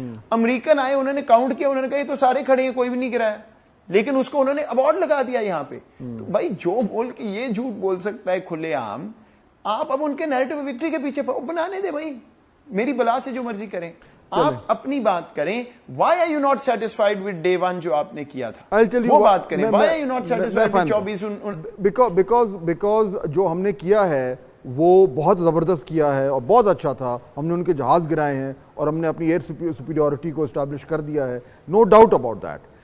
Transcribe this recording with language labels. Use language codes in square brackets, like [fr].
[ur] American آئے, انہوں نے کاؤنٹ کیا, انہوں نے کہا یہ تو سارے کھڑے ہیں, کوئی بھی نہیں گرایا, لیکن اس کو انہوں نے ایوارڈ لگا دیا یہاں پہ. تو بھائی جو بول کے یہ جھوٹ بول سکتا ہے کھلے عام, آپ اب ان کے نیریٹو وکٹری کے پیچھے بنانے دے بھائی, میری بلا سے جو مرضی کریں, آپ اپنی بات کریں. [en] why are you not satisfied with day one [ur] جو آپ نے کیا تھا, وہ بات کریں. [en] why are you not satisfied with 24 [ur] because جو ہم نے کیا ہے وہ بہت زبردست کیا ہے اور بہت اچھا تھا. ہم نے ان کے جہاز گرائے ہیں اور ہم نے اپنی ایئر سپیریورٹی کو اسٹیبلش کر دیا ہے, نو ڈاؤٹ اباؤٹ دیٹ.